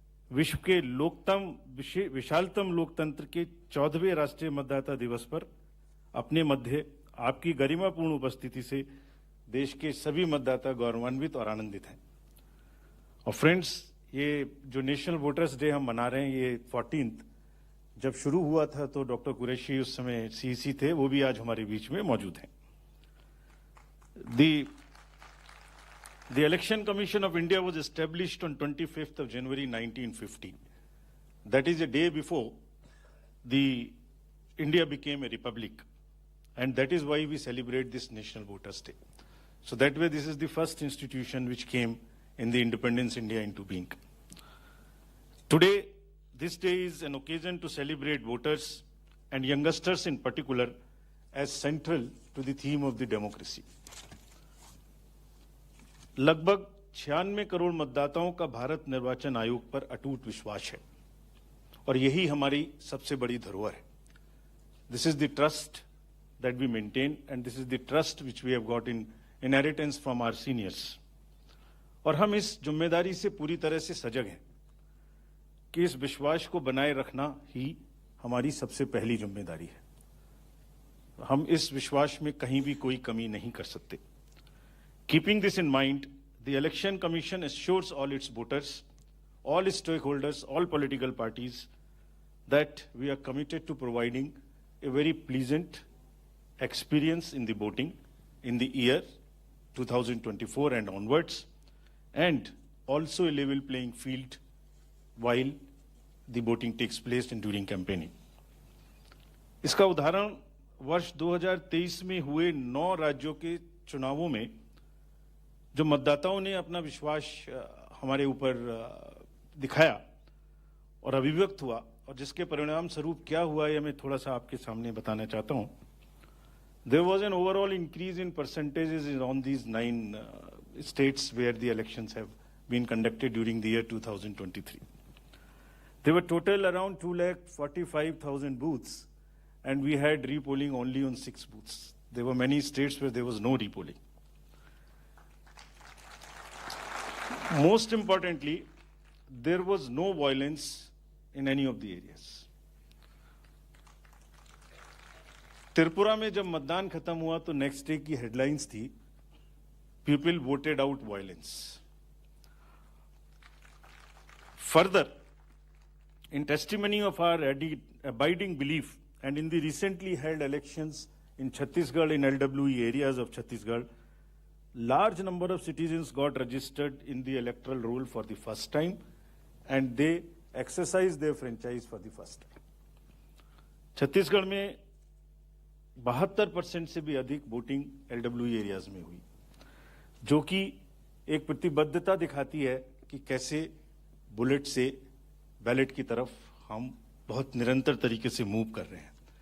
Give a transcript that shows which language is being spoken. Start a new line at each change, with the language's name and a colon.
Hindi: विश्व के विशालतम लोकतंत्र के 14वें राष्ट्रीय मतदाता दिवस पर अपने मध्य आपकी गरिमापूर्ण उपस्थिति से देश के सभी मतदाता गौरवान्वित और आनंदित हैं। और फ्रेंड्स, ये जो नेशनल वोटर्स डे हम मना रहे हैं, ये 14th जब शुरू हुआ था तो डॉक्टर कुरैशी उस समय सीईसी थे, वो भी आज हमारे बीच में मौजूद हैं।
English: The Election Commission of India was established on 25th of January 1950. That is a day before the India became a republic, and that is why we celebrate this National Voters' Day. So that way, this is the first institution which came in the independence India into being. Today, this day is an occasion to celebrate voters and youngsters in particular as central to the theme of the democracy.
Hindi: लगभग 96 करोड़ मतदाताओं का भारत निर्वाचन आयोग पर अटूट विश्वास है और यही हमारी सबसे बड़ी धरोहर है।
English: This is the trust that we maintain and this is the trust which we have got in inheritance from our seniors.
Hindi: और हम इस जिम्मेदारी से पूरी तरह से सजग हैं कि इस विश्वास को बनाए रखना ही हमारी सबसे पहली जिम्मेदारी है। हम इस विश्वास में कहीं भी कोई कमी नहीं कर सकते।
English: Keeping this in mind, the Election Commission assures all its voters, all its stakeholders, all political parties that we are committed to providing a very pleasant experience in the voting in the year 2024 and onwards, and also a level playing field while the voting takes place and during campaigning.
Hindi: इसका उदाहरण वर्ष 2023 में हुए 9 राज्यों के चुनावों में जो मतदाताओं ने अपना विश्वास हमारे ऊपर दिखाया और अभिव्यक्त हुआ और जिसके परिणाम स्वरूप क्या हुआ ये मैं थोड़ा सा आपके सामने बताना चाहता हूं।
English: There was an overall increase in percentages on these 9 states where the elections have been conducted during the year 2023. There were total around 245,000 booths and we had repolling only on 6 booths. There were many states where there was no repolling. Most importantly, there was no violence in any of the areas.
Hindi: Tripura में जब मतदान खत्म हुआ तो next day की headlines थी,
English: People voted out violence. Further, in testimony of our abiding belief and in the recently held elections in Chhattisgarh, in LWE areas of Chhattisgarh, large number of citizens got registered in the electoral roll for the first time and they exercised their franchise for the first time.
Hindi: Chhattisgarh में 72% से भी अधिक voting LWE areas में हुई, जो कि एक प्रतिबद्धता दिखाती है कि कैसे बुलेट से बैलेट की तरफ हम बहुत निरंतर तरीके से मूव कर रहे हैं।